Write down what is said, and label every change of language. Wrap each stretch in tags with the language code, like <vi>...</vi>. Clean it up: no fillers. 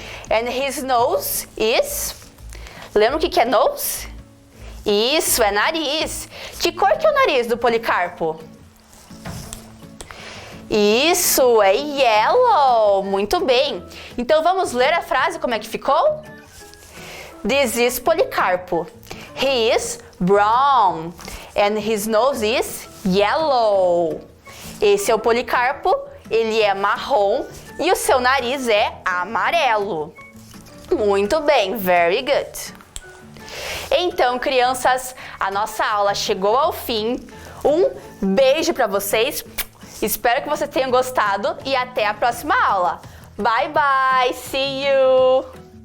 <en>And his nose is...</en> <pt>Lembra o que é</pt> <en>nose?</en> <pt>Isso, é nariz. Que cor que é o nariz do Policarpo? Isso, é yellow. Muito bem. Então vamos ler a frase como é que ficou?</pt> <en>This is Policarpo. He is brown and his nose is yellow.</en> <pt>Esse é o Policarpo, ele é marrom e o seu nariz é amarelo. Muito bem,</pt> <en>very good.</en> <pt>Então, crianças, a nossa aula chegou ao fim. Um beijo para vocês. Espero que vocês tenham gostado e até a próxima aula.</pt> <en>Bye, bye. See you.</en>